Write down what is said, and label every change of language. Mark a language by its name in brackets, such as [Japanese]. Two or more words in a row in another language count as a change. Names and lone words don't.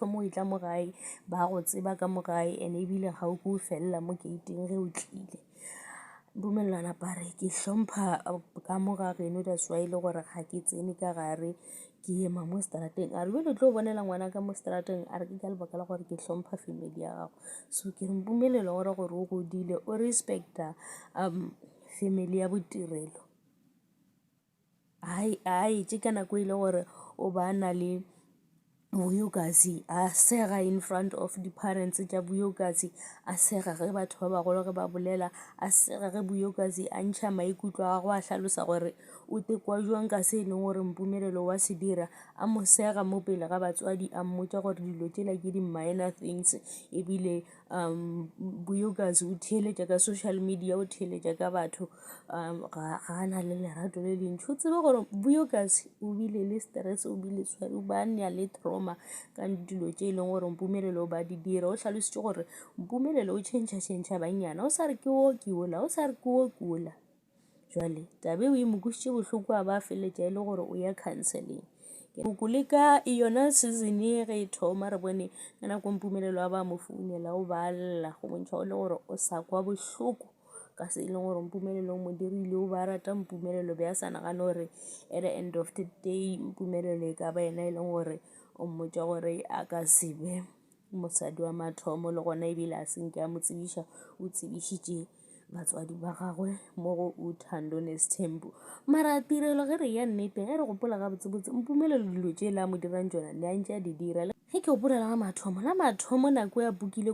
[Northern Sotho] o e tla mo gae ba go tseba ka mo gae and ebile ga o ke o felela mo gating ge o tlile Mpumelelo a napare ke hlompha ka mo ga geno [English] that's why [Northern Sotho] e le gore ga ke tsene ka gare ke ema mo strateng a re bjale tlo bonela ngwana ka mo strateng a re ke ka lebaka la gore ke hlompha family ya gago so ke re Mpumelelo gore o godile o respecta family ya botirelo a etse ka nako e le gore o ba na le Vuyokazi a sega [English] in front of the parents [Northern Sotho] tša Vuyokazi a sega ge batho ba bagolo ge ba bolela a sega ge Vuyokazi a ntšha maikutlo a go a hlalosa gore o tekwa jwang ka se e leng gore Mpumelelo wa se dira a mo sega mo pele ga batswadi a mmotša gore dilo tšela ke di- [English] minor things [Northern Sotho] ebile Vuyokazi o theeletša ka [English] social media [Northern Sotho] o theeletša ka batho ga a na le lerato le le ntšhi o tsebe gore Vuyokazi o bile le stress o bile swari o ba nea le trauma ka dilo tše e leng gore Mpumelelo ba di dira o hlalošitše gore Mpumelelo o tšhentšha banyana o sa re ke o ke ola o sa re ke o ke ola jwale tabe o imokušitše bohloko a ba feletša e le gore o ya counseling le ka yona season ge e thoma re bone ka nako Mpumelelo a ba mo founela o ba lla go bontšha o le gore o sa kwa bohloko ka se e leng gore Mpumelelo o mo dirile o ba rata Mpumelelo be a sa nagane gore [English] at the end of the day [Northern Sotho] Mpumelelo e ka ba yena e leng gore o mmotša gore a ka se be mosadi wa mathomo le gona ebile a senke a mo tsebiša o tsebišitše batswadi ba gagwe mo go Uthando Nesithembu mara tirelo ge re ya nnete ge re gopola ga botsebotse Mpumelelo dilo tše le a mo dirang tšona le a ntše a di dira ge ke gopola la mathomo nako ya bukile